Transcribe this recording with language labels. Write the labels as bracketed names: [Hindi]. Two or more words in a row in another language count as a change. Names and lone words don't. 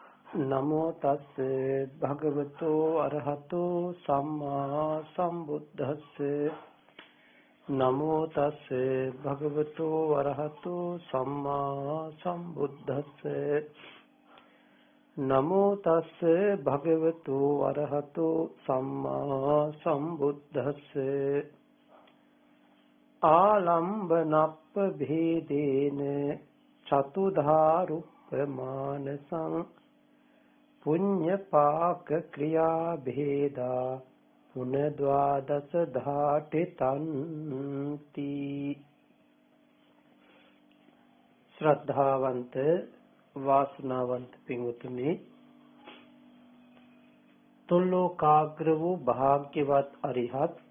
[Pali] නමෝ තස්ස භගවතු අරහතෝ සම්මා සම්බුද්දස්ස නමෝ තස්ස භගවතු අරහතෝ සම්මා සම්බුද්දස්ස නමෝ තස්ස භගවතු අරහතෝ සම්මා සම්බුද්දස්ස ආලම්බනප්ප භේදේන චතුධාරුප්පමානසං පුඤ්ඤ පාක ක්‍රියා භේදා පුනද්වාදස ධාටි තන්ති. [Sinhala] ශ්‍රද්ධාවන්ත වාසනාවන්ත පින්වතුනි, තුල්ලෝකාග්‍ර වූ භාග්‍යවත් අරිහත්